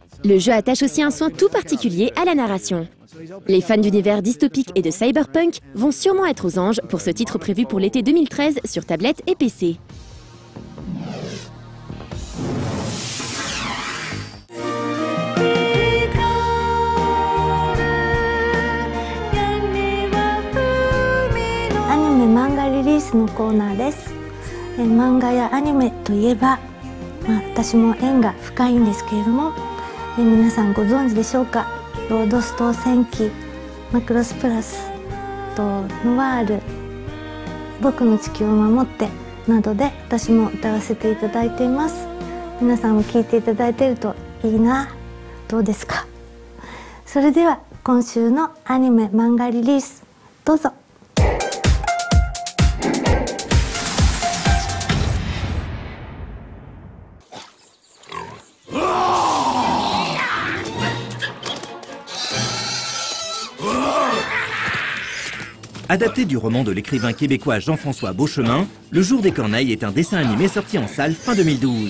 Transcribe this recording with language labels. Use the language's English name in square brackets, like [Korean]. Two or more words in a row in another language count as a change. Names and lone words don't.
[French] Le jeu attache aussi un soin tout particulier à la narration. Les fans d'univers dystopique et de cyberpunk vont sûrement être aux anges pour ce titre prévu pour l'été 2013 sur tablette et PC. [English] Anime manga release [Japanese] のコーナーです。漫画やアニメといえば、私も縁が深いんですけれども、皆さんご存知でしょうか。ロードスト戦記、マクロスプラスとノワール、僕の地球を守ってなどで私も歌わせていただいています。皆さんも聴いていただいているといいな。どうですか。それでは今週のアニメ漫画リリースどうぞ。 [French] Adapté du roman de l'écrivain québécois Jean-François Beauchemin, Le Jour des Corneilles est un dessin animé sorti en salle fin 2012.